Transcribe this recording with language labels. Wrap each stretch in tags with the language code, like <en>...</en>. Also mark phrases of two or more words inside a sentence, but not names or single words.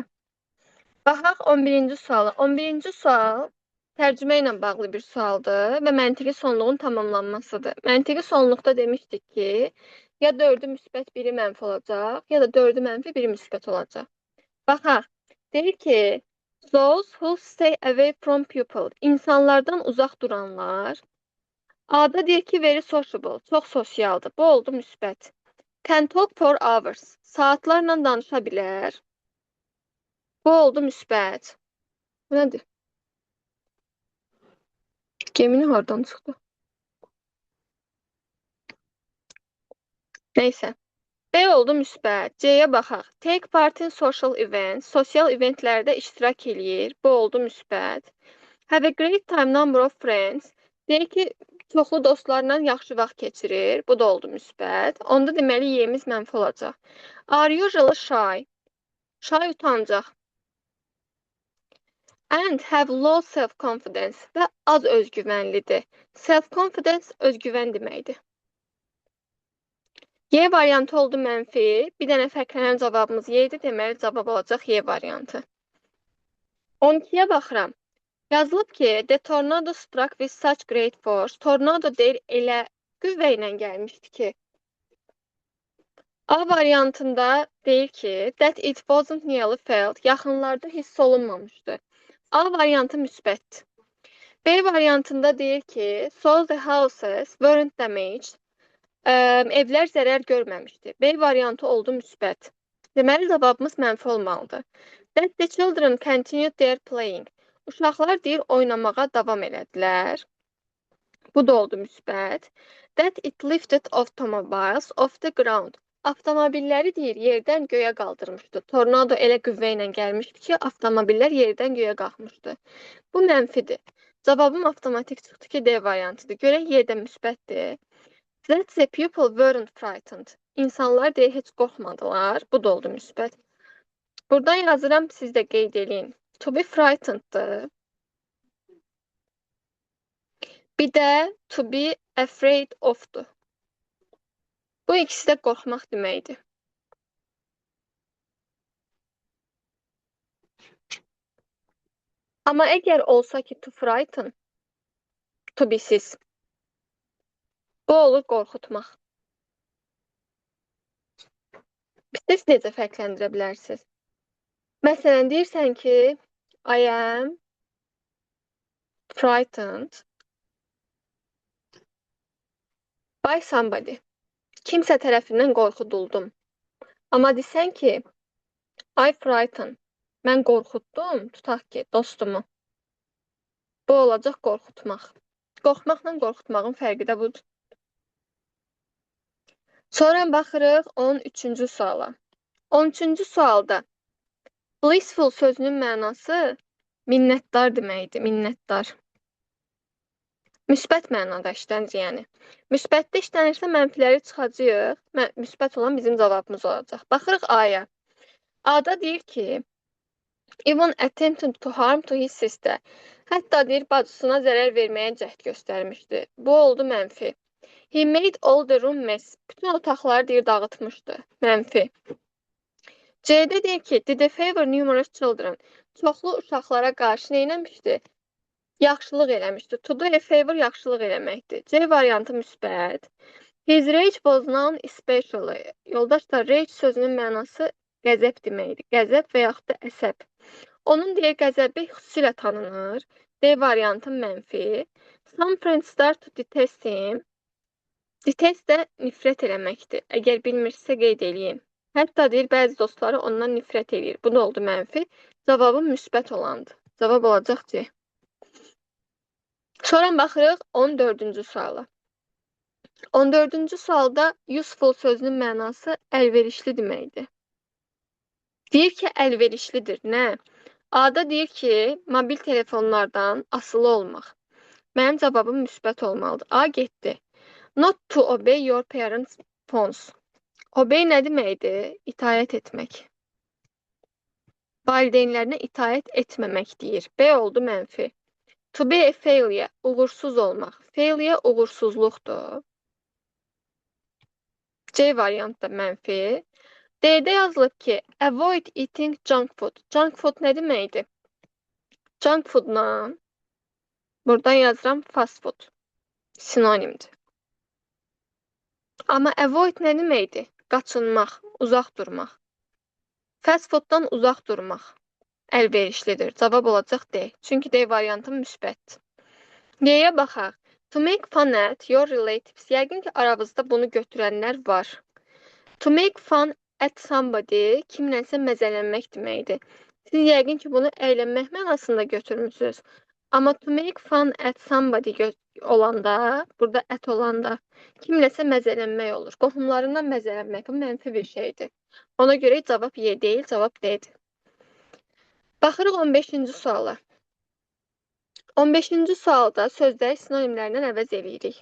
<az>Baxaq 11-ci suala. 11-ci sual tərcümə ilə bağlı bir sualdır və məntiqi sonluğun tamamlanmasıdır. Məntiqi sonluqda demişdik ki, ya 4-ü müsbət 1-i mənfi olacaq, ya da 4-ü mənfi 1-i müsbət olacaq. Baxaq, deyir ki,</az> <en>those who stay away from people,</en> <az>insanlardan uzaq duranlar. A-da deyir ki,</az> <en>very sociable,</en> <az>çox sosialdır. Bu oldu müsbət.</az> <en>Can talk for hours,</en> <az>saatlarla danışa bilər. Bu oldu müsbət. Bu nədir? Gemini hardan çıxdı? Neysə. B oldu müsbət. C-yə baxaq.</az> <en>Take part in social events.</en> <az>Sosial eventlərdə iştirak eləyir. Bu oldu müsbət.</az> <en>Have a great time number of friends.</en> <az>Deyir ki, çoxlu dostlarla yaxşı vaxt keçirir. Bu da oldu müsbət. Onda deməli Y-miz mənfi olacaq.</az> <en>Are usually shy. Shy utancaq. And have low self-confidence</en> <az>və az özgüvənlidir. Self-confidence özgüvən deməkdir. Y variantı oldu mənfi. Bir dənə fərqlənən cavabımız Y idi. Deməli cavab olacaq Y variantı. 12-yə baxıram. Yazılıb ki,</az> <en>the tornado struck with such great force.</en> <az>Tornado deyir elə qüvvə ilə gəlmişdi ki. A variantında deyir ki,</az> <en>that it wasn't nearly felt.</en> <az>Yaxınlarda hiss olunmamışdı. A variantı müsbət. B variantında deyir ki,</az> <en>so the houses weren't damaged.</en> <az>Evlər zərər görməmişdi. B variantı oldu müsbət. Deməli cavabımız mənfi olmalıdır.</az> <en>That the children continued their playing.</en> <az>Uşaqlar deyir oynamağa davam elədilər. Bu da oldu müsbət.</az> <en>That it lifted automobiles off the ground.</en> <az>Avtomobilləri deyir yerdən göyə qaldırmışdı. Tornado elə qüvvə ilə gəlmişdi ki, avtomobillər yerdən göyə qalxmışdı. Bu mənfidir. Cavabım avtomatik çıxdı ki, D variantıdır. Görək Y də müsbətdir.</az> <en>That the people weren't frightened.</en> <az>İnsanlar deyir heç qorxmadılar. Bu da oldu müsbət. Buradan yazıram, siz də qeyd edin.</az> <en>To be frighteneddır.</en> <az>Bir də</az> <en>to be afraid of'dur.</en> <az>Bu ikisi də qorxmaq deməkdir. Amma əgər olsa ki,</az> <en>to frighten, to be</en> <az>siz, bu olur qorxutmaq. Siz necə fərqləndirə bilərsiniz? Məsələn, deyirsən ki,</az> <en>I am frightened by somebody.</en> <az>Kimsə tərəfindən qorxuduldum. Amma desən ki,</az> <en>I frighten,</en> <az>mən qorxutdum, tutaq ki, dostumu. Bu olacaq qorxutmaq. Qorxmaqla qorxutmağın fərqi də budur. Sonra baxırıq 13-cü suala. 13-cü sualda blissful sözünün mənası minnətdar deməkdir, minnətdar. Müsbət mənada işlənir yəni. Müsbətdə işlənirsə mənfiləri çıxacağıq. Müsbət olan bizim cavabımız olacaq. Baxırıq A-ya. A-da deyir ki,</az> <en>even attempted to harm to his sister.</en> <az>Hətta deyir bacısına zərər verməyə cəhd göstərmişdi. Bu oldu mənfi.</az> <en>He made all the room mess.</en> <az>Bütün otaqları deyir dağıtmışdı. Mənfi. C-də deyir ki,</az> <en>did a favor numerous children.</en> <az>Çoxlu uşaqlara qarşı nə etmişdi? Yaxşılıq eləmişdi.</az> <en>To do a favor</en> <az>yaxşılıq eləməkdir. C variantı müsbət.</az> <en>His rage was known especially.</en> <az>Yoldaşlar, rage sözünün mənası qəzəb deməkdir. Qəzəb və yaxud da əsəb. Onun deyir qəzəbi xüsusilə tanınır. D variantı mənfi.</az> <en>Some friends start to detest him.</en> <az>Detest də nifrət eləməkdir. Əgər bilmirsə qeyd eləyin. Hətta deyir bəzi dostları ondan nifrət eləyir. Bu da oldu mənfi. Cavabım müsbət olandı. Cavab olacaq C. Sonra baxırıq 14-cü suala. 14-cü sualda useful sözünün mənası əlverişli deməkdir. Deyir ki, əlverişlidir. Nə? A-da deyir ki, mobil telefonlardan asılı olmaq. Mənim cavabım müsbət olmalıdır. A getdi.</az> <en>Not to obey your parents' phones.</en> <az>Obey nə deməkdir? İtaət etmək. Valideynlərinə itaət etməmək deyir. B oldu mənfi.</az> <en>To be a failure,</en> <az>uğursuz olmaq. Failure uğursuzluqdur. C variantı da mənfi. D-də yazılıb ki,</az> <en>avoid eating junk food. Junk food</en> <az>nə deməkdir?</az> <en>Junk foodla</en> <az>buradan yazıram</az> <en>fast food.</en> <az>Sinonimdir. Amma avoid nə deməkdir? Qaçınmaq, uzaq durmaq.</az> <en>Fast fooddan</en> <az>uzaq durmaq əlverişlidir. Cavab olacaq D. Çünki D variantı müsbət. D-yə baxaq.</az> <en>To make fun at your relatives.</en> <az>Yəqin ki, aranızda bunu götürənlər var.</az> <en>To make fun at somebody</en> <az>kimlənsə məzələnmək deməkdir. Siz yəqin ki, bunu əylənmək mənasında götürmüsünüz. Amma</az> <en>to make fun at somebody</en> <az>olanda, burada at olanda kimləsə məzələnmək olur. Qohumlarından məzələnmək bu mənfi bir şeydir. Ona görə cavab Y deyil, cavab D'dir. Baxırıq 15-ci suala. 15-ci sualda sözləri sinonimlərlə əvəz edirik.</az>